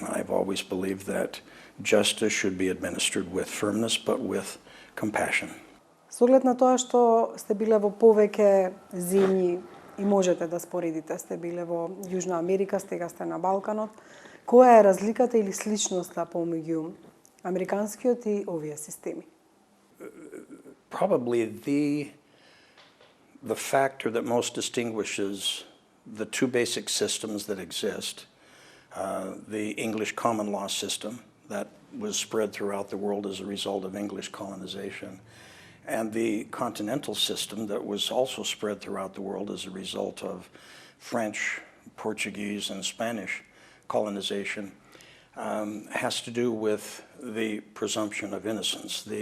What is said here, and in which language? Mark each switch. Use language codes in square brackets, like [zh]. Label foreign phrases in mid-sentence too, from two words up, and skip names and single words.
[en] I've always believed that justice should be administered with firmness but with compassion. [mk] Со оглед на тоа што сте биле во повеќе земји и можете да споредите, сте биле во Јужна Америка, сега сте на Балканот, која е разликата или сличноста помеѓу американскиот и овие системи? [en] Probably the factor that most distinguishes the two basic systems that exist, the English common law system that was spread throughout the world as a result of English colonization, and the continental system that was also spread throughout the world as a result of French, Portuguese, and Spanish colonization, has to do with the presumption of innocence.